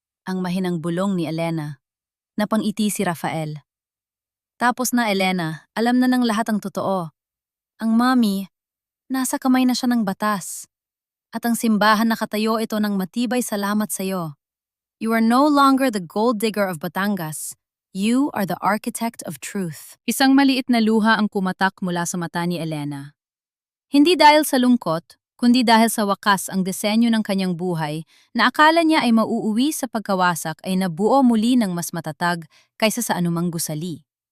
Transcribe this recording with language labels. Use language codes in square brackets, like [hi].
[tl] Ang mahinang bulong ni Elena. Napangiti si Rafael. Tapos na, Elena, alam na ng lahat ang totoo. Ang mommy, nasa kamay na siya ng batas. At ang simbahan nakatayo ito ng matibay, salamat sa'yo. [en] You are no longer the gold digger of Batangas. You are the architect of truth. [tl] Isang maliit na luha ang kumatak mula sa mata ni Elena. Hindi dahil sa lungkot, kundi dahil sa wakas ang disenyo ng kanyang buhay na akala niya ay mauuwi sa pagkawasak ay nabuo muli ng mas matatag kaysa sa anumang gusali.